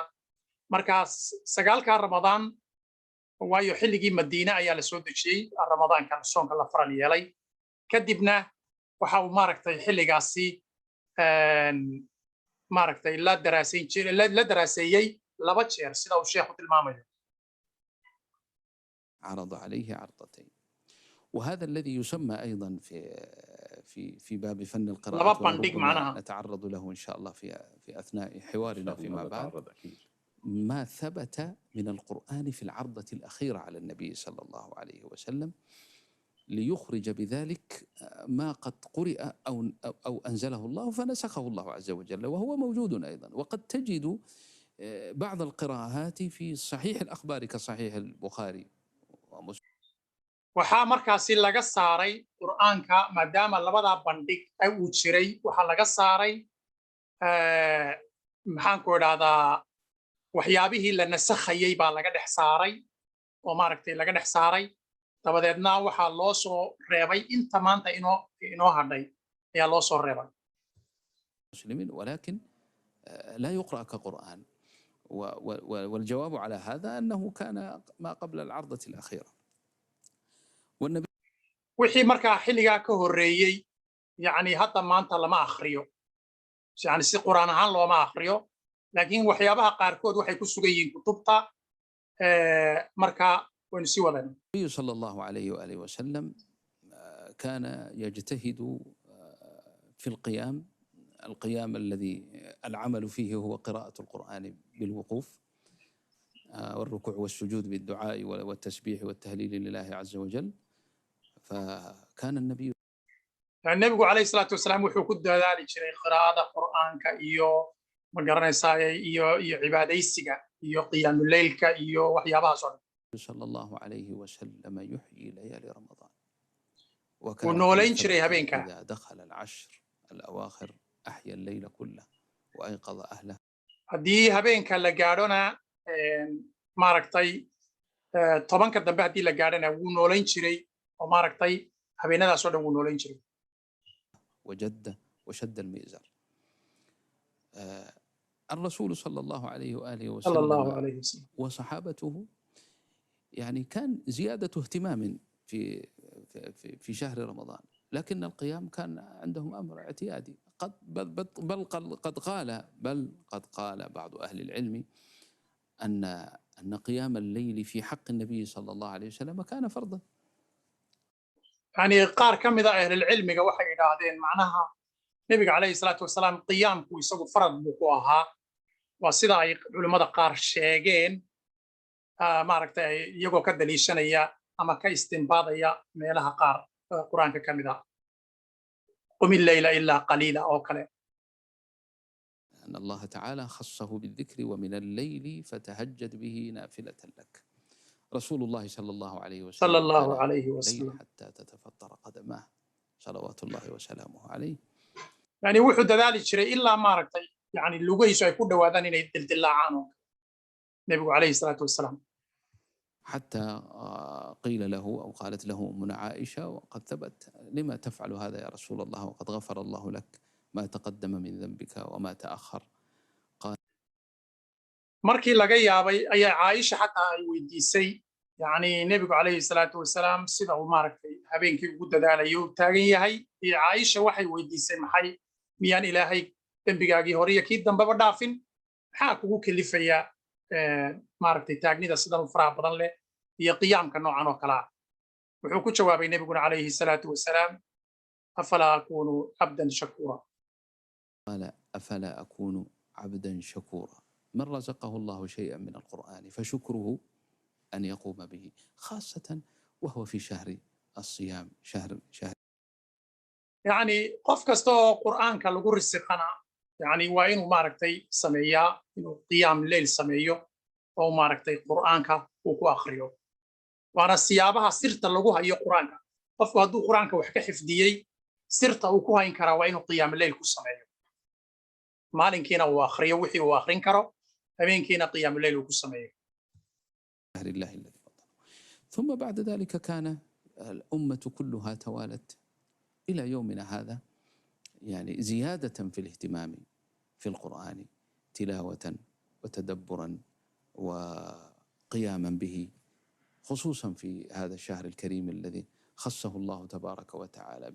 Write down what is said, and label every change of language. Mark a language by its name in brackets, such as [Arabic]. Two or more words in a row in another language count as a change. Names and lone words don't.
[Somali] markaas 9 ramadaan, waayo xilligii madiine ayaa la soo dejiyey ramadaanka soonka la faral yeelay. kadibna waxa uu maaragtay xilligaasi maaragtay la daraaseeyey 2 jeer sida uu sheekhu tilmaamayo. [Arabic] عرض عليه عرضتين. وهذا الذي يسمى أيضا في باب فن القراءة، نتعرض له إن شاء الله في أثناء حوارنا فيما بعد. ما ثبت من القرآن في العرضة الأخيرة على النبي صلى الله عليه وسلم، ليخرج بذلك ما قد قرئ أو أنزله الله فنسخه الله عز وجل، وهو موجود أيضا. وقد تجد بعض القراءات في صحيح الأخبار كصحيح البخاري ومسلم. [Somali] waxaa markaasi laga saaray qur'aanka maadaama labada bandhig ay uu jiray waxa laga saaray maxaan ku idhaahdaa waxyaabihii la nasakhayay baa laga dhex saaray oo maaragtay laga dhex saaray dabadeedna waxaa loo soo reebay inta maanta inoo hadhay ayaa loo soo reebay [Arabic] مسلمين ولكن لا يقرأ كقرآن، والجواب على هذا أنه كان ما قبل العرضة الأخيرة. والنبي [Somali] wixii markaa xilligaa ka horreeyey yani hadda maanta lama akhriyo, yani si qur'aan ahaan looma akhriyo, laakiin waxyaabaha qaarkood waxay ku sugan yihiin kutubta marka waynu sii wadana. [Arabic] النبي صلى الله عليه وآله وسلم كان يجتهد في القيام الذي العمل فيه هو قراءة القرآن بالوقوف، والركوع والسجود بالدعاء والتسبيح والتهليل لله عز وجل. فكان النبي عليه الصلاة والسلام [Somali] wuxuu ku dadaali jiray qiraa'ada qur'aanka iyo ma garanaysaa iyo cibaadaysiga iyo qiyaamul leylka iyo waxyaabahaas oo dhan. [Arabic] صلى الله عليه وسلم يحيي ليالي رمضان، [Somali] ونولين jiray habeenka [Arabic] إذا دخل العشر الأواخر أحيا الليل كله وأيقظ أهله. [Somali] haddii habeenka la gaadhona maaragtay tobanka dambe haddii la gaadhana wuu noolayn jiray oo maaragtay habeenadaas oo dhan wuu noolayn jiray. [Arabic] وشد المئزر. الرسول صلى الله عليه وآله صلى الله عليه وسلم وصحابته يعني كان زيادة اهتمام في شهر رمضان، لكن القيام كان عندهم أمر اعتيادي. بل قد قال بعض أهل العلم أن قيام الليل في حق النبي صلى الله عليه وسلم كان فرضا. [Somali] يعني qaar ka mid ah ahlul cilmiga waxay yiraahdeen macnaha nabiga [Arabic] عليه الصلاة والسلام [Somali] qiyaamku isagu farad buu ku ahaa, waa sida ay culimada qaar sheegeen maaragtay iyagoo ka daliishanaya ama ka istinbaadaya meelaha qaar quraanka ka mid ah [Arabic] قم الليل إلا قليلا [Somali] oo kale. [Arabic] أن الله تعالى خصه بالذكر ومن الليل فتهجد به نافلة لك. رسول الله صلى الله عليه وسلم صلى الله عليه وسلم حتى تتفطر قدماه صلوات الله وسلامه عليه. [Somali] يعني wuxuu dadaali jiray ilaa maaragtay yani lugihiisu ay ku dhawaadaan inay dildilaacaan nabigu [Arabic] عليه الصلاة والسلام. حتى قيل له أو قالت له أمنا عائشة وقد ثبت لما تفعل هذا يا رسول الله وقد غفر الله لك ما تقدم من ذنبك وما تأخر. قال [Somali] markii laga yaabay ayaa Caaisha xataa ay weydiisay yani nabigu [Arabic] عليه الصلاة والسلام [Somali] sida uu maaragtay habeenkii ugu dadaalayo taagan yahay. Caaisha waxay weydiisay maxay miyaan ilaahay dambigaagii hore iyo kii dambaba dhaafin, maxaa kugu kalifaya maaragtay taagnida sidan u faraha badan leh iyo qiyaamka noocan oo kale ah. wuxuu ku jawaabay nabiguna [Arabic] عليه الصلاة والسلام أفلا أكون عبدا شكورا. قال أفلا أكون عبدا شكورا. من رزقه الله شيئا من القرآن فشكره أن يقوم به، خاصة وهو في شهر الصيام شهر [Somali] يعني qof kasta oo qur'aanka lagu risqana yani waa inuu maaragtay sameeyaa inuu [Arabic] قيام ليل [Somali] sameeyo oo maaragtay qur'aanka uu ku akhriyo. waana siyaabaha sirta lagu hayo qur'aanka. qofku hadduu qur'aanka wax ka xifdiyey sirta uu ku hayn karaa waa inuu [Arabic] قيام ليل [Somali] ku sameeyo. maalinkiina uu akhriyo wixii uu akhrin karo, habeenkiina [Arabic] قيام ليل [Somali] uu ku sameeyo. [Arabic] شهر الله الذي فضله. ثم بعد ذلك كان الأمة كلها توالت إلى يومنا هذا يعني زيادة في الاهتمام في القرآن تلاوة وتدبرا وقياما به، خصوصا في هذا الشهر الكريم الذي خصه الله تبارك وتعالى.